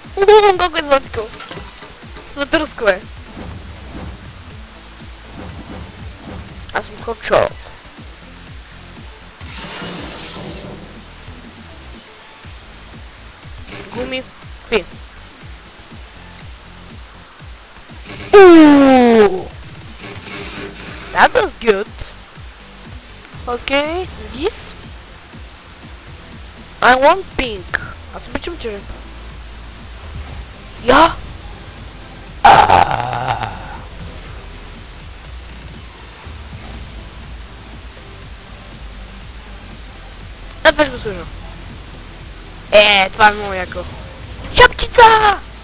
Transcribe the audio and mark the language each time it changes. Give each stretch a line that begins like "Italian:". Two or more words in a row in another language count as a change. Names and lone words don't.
Bulgarian: Колко е сладко. Сладърско е. Аз съм хот-шот. Гуми. Какви?
English: That was good. Okay, this. I want pink.
Bulgarian: Аз обичам черен. Я? Това ще го служа. Това е много яко. Шапчица!